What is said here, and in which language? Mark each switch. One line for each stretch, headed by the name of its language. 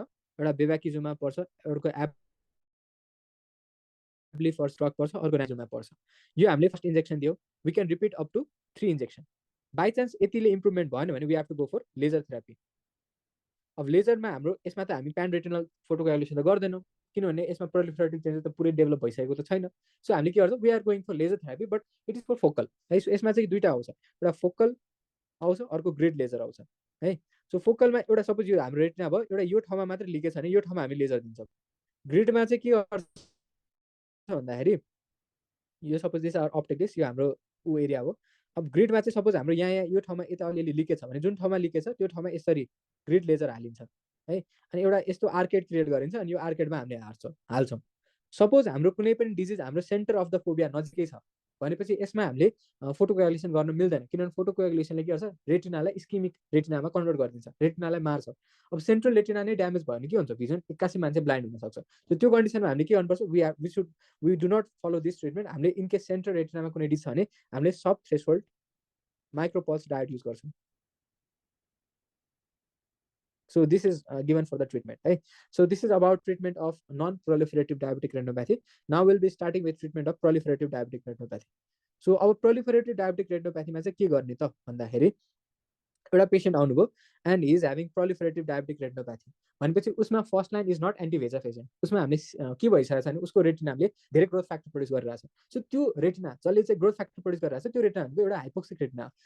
Nepali: एउटा बेभाकिजुमा पर्छ, एउटा एब्ली फर्स्ट ड्रग पर्छ, अर्को नाइजुमा पर्छ. यो हामीले फर्स्ट इन्जेक्सन दियो.
English: We can repeat up to 3 injection.
Nepali: By chance यतिले इम्प्रुभमेन्ट भएन भने
English: We have to go for laser therapy.
Nepali: अब लेजरमा हाम्रो यसमा त हामी प्यान रेटिनल फोटोकोएगुलेसन त गर्दैनौँ, किनभने यसमा प्रोलिफरेटिभ चेन्जेस त पुरै डेभलप भइसकेको त छैन. सो हामीले के गर्छौँ,
English: we are going for laser therapy, but it is for focal
Nepali: है. सो यसमा चाहिँ दुईवटा आउँछ, एउटा फोकल आउँछ, अर्को ग्रेड लेजर आउँछ है. सो फोकलमा एउटा सपोज यो हाम्रो रेटिना भयो, एउटा यो ठाउँमा मात्र लिकेज छ भने यो ठाउँमा हामी लेजर दिन्छौँ. ग्रिडमा चाहिँ के गर्छ भन्दाखेरि यो suppose
English: this our optic disc,
Nepali: यो हाम्रो ऊ एरिया हो. अब ग्रिडमा चाहिँ सपोज हाम्रो यहाँ यो ठाउँमा यता अलिअलि लिकेज छ भने जुन ठाउँमा लिकेज छ त्यो ठाउँमा यसरी ग्रिड लेजर हालिन्छ है. अनि एउटा यस्तो आर्केड क्रिएट गरिन्छ अनि यो आर्केडमा हामीले हाल्छौँ. सपोज हाम्रो कुनै पनि डिजिज हाम्रो
English: centre of the fovea
Nepali: नजिकै छ भनेपछि यसमा हामीले फोटोकोएगुलेसन गर्न मिल्दैन, किनभने फोटोकोएगुलेसनले के गर्छ, रेटिनालाई इस्किमिक रेटिनामा कन्भर्ट गरिदिन्छ, रेटिनालाई मार्छ. अब सेन्ट्रल रेटिना नै ड्यामेज भयो भने के हुन्छ, भिजन एक्कासी मान्छे ब्लाइन्ड हुनसक्छ. त्यो कन्डिसनमा हामीले के गर्नुपर्छ,
English: We do not follow this treatment.
Nepali: हामीले इनकेस सेन्ट्रल रेटिनामा कुनै डिजिज छ भने हामीले सब थ्रेसहोल्ड माइक्रोपल्स डायोड युज गर्छौँ.
English: So this is given for the treatment. Right? So this is about treatment of non-proliferative diabetic retinopathy. Now we'll be starting with treatment of proliferative diabetic retinopathy. So our proliferative diabetic retinopathy
Nepali: मा चाहिँ के गर्ने त भन्दाखेरि एउटा patient आउनुभयो
English: and he is having proliferative diabetic retinopathy
Nepali: भनेपछि उसमा
English: First line is not anti VEGF agent.
Nepali: उसमा हामीले के भइसकेको छ भने उसको रेटिनाले धेरै ग्रोथ फ्याक्टर प्रड्युस गरिरहेको छ. सो त्यो रेटिना जसले चाहिँ ग्रोथ फ्याक्टर प्रड्युस गरिरहेको छ त्यो रेटिना भनेको एउटा हाइपोक्सिक रेटिना हो.